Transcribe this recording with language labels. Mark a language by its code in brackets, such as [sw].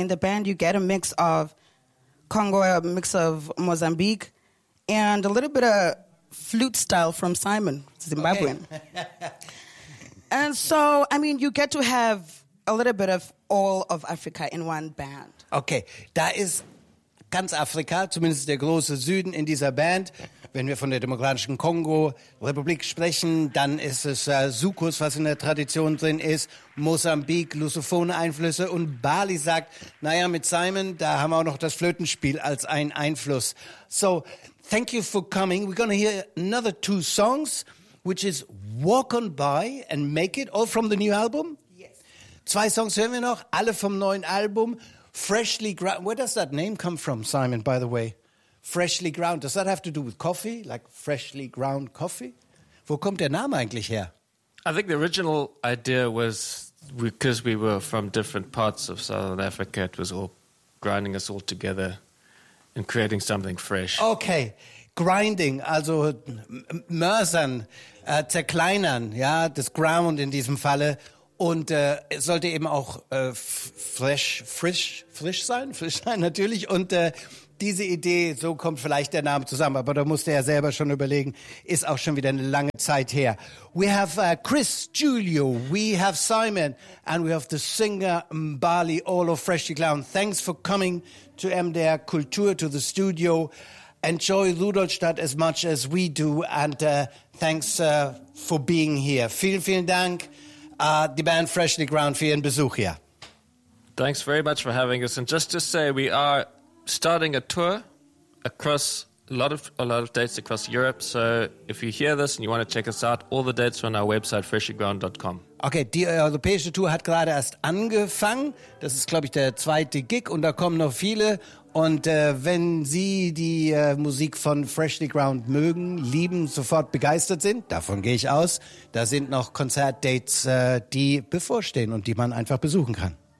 [en] In the band, you get a mix of Congo, a mix of Mozambique, and a little bit of flute style from Simon, Zimbabwean. Okay. And so, I mean, you get to have a little bit of all of Africa in one band. [de] Okay, da ist ganz Afrika, zumindest der große Süden in dieser Band. Wenn wir von der Demokratischen Kongo-Republik sprechen, dann ist es Sukus, was in der Tradition drin ist, Mosambik, lusophone Einflüsse. Und Bali sagt, naja, mit Simon, da haben wir auch noch das Flötenspiel als ein Einfluss. [en] So, thank you for coming. We're going to hear another two songs, which is Walk On By and Make It, all from the new album. Yes. [de] Zwei Songs hören wir noch, alle vom neuen Album. [en] Freshly ground. Where does that name come from, Simon, by the way? Freshly ground. Does that have to do with coffee? Like freshly ground coffee? [de] Wo kommt der Name eigentlich her? [en] I think the original idea was because we were from different parts of Southern Africa, it was all grinding us all together and creating something fresh. [de] Okay. Grinding, also mörsern, zerkleinern, ja, das ground in diesem Falle. Und es sollte eben auch frisch sein, frisch sein natürlich. Und diese Idee, so kommt vielleicht der Name zusammen, aber da musste er selber schon überlegen, ist auch schon wieder eine lange Zeit her. [en] We have Chris, Julio, we have Simon, and we have the singer Mbali, all of Freshly Ground. Thanks for coming to MDR Kultur, to the studio. Enjoy Rudolstadt as much as we do, and thanks for being here. [de] Vielen, vielen Dank. [en] The band Freshly Ground for your Besuch here. Thanks very much for having us. And just to say, we are starting a tour across a lot of dates across Europe. So if you hear this and you want to check us out, all the dates are on our website, freshlyground.com. [de] Okay, die europäische Tour hat gerade erst angefangen. Das ist, glaube ich, der zweite Gig und da kommen noch viele. Und wenn Sie die Musik von Freshly Ground mögen, lieben, sofort begeistert sind, davon gehe ich aus, da sind noch Konzertdates, die bevorstehen und die man einfach besuchen kann.